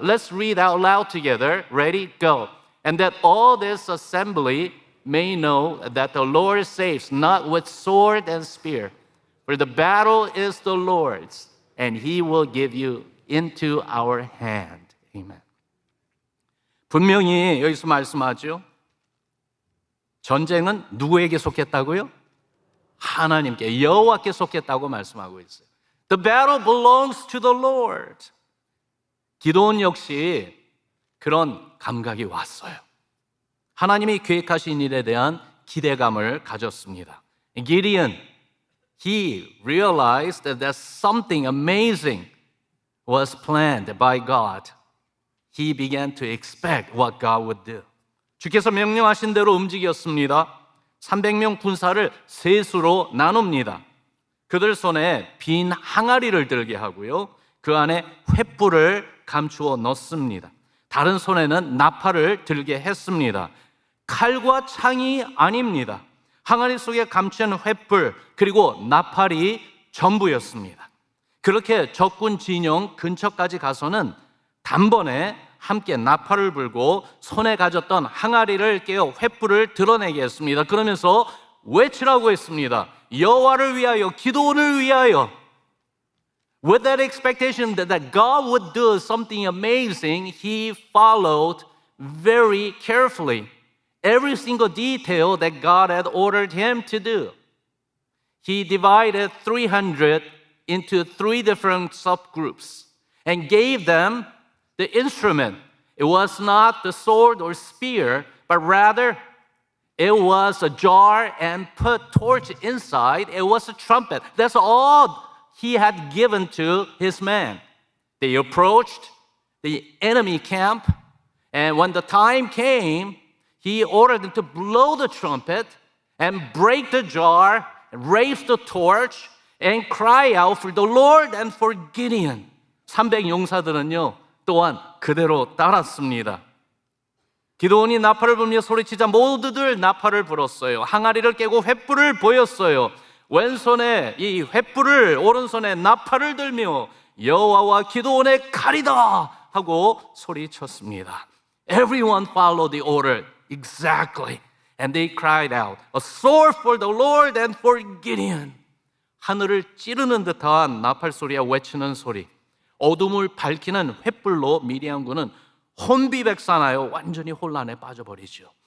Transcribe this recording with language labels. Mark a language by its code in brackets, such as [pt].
[en] Let's read out loud together. Ready? Go. And that all this assembly may know that the Lord saves not with sword and spear, for the battle is the Lord's, and He will give you into our hand. Amen. [ko] 분명히 여기서 말씀하죠. 전쟁은 누구에게 속했다고요? 하나님께, 여호와께 속했다고 말씀하고 있어요. [en] The battle belongs to the Lord. [ko] 기도원 역시 그런 감각이 왔어요. 하나님이 계획하신 일에 대한 기대감을 가졌습니다. [en] Gideon, he realized that something amazing was planned by God. He began to expect what God would do. [ko] 주께서 명령하신 대로 움직였습니다. 300명 군사를 세 수로 나눕니다. 그들 손에 빈 항아리를 들게 하고요. 그 안에 횃불을 감추어 넣습니다. 다른 손에는 나팔을 들게 했습니다. 칼과 창이 아닙니다. 항아리 속에 감춘 횃불 그리고 나팔이 전부였습니다. 그렇게 적군 진영 근처까지 가서는 단번에 함께 나팔을 불고 손에 가졌던 항아리를 깨어 횃불을 드러내게 했습니다. 그러면서 외치라고 했습니다. 여호와를 위하여, 기도원을 위하여. [en] With that expectation that God would do something amazing, he followed very carefully every single detail that God had ordered him to do. He divided 300 into 3 different subgroups and gave them the instrument. It was not the sword or spear, but rather it was a jar and put torch inside. It was a trumpet. That's all he had given to his men. They approached the enemy camp, and when the time came, he ordered them to blow the trumpet and break the jar, and raise the torch, and cry out for the Lord and for Gideon. [ko] 300 용사들은요, 또한 그대로 따랐습니다. 기도원이 나팔을 불며 소리치자 모두들 나팔을 불었어요. 항아리를 깨고 횃불을 보였어요. 왼손에 이 횃불을, 오른손에 나팔을 들며 여호와와 기도원의 칼이다 하고 소리쳤습니다. [en] Everyone followed the order exactly, and they cried out, a sword for the Lord and for Gideon. [ko] 하늘을 찌르는 듯한 나팔 소리와 외치는 소리, 어둠을 밝히는 횃불로 미디안군은 혼비백산하여 완전히 혼란에 빠져버리죠.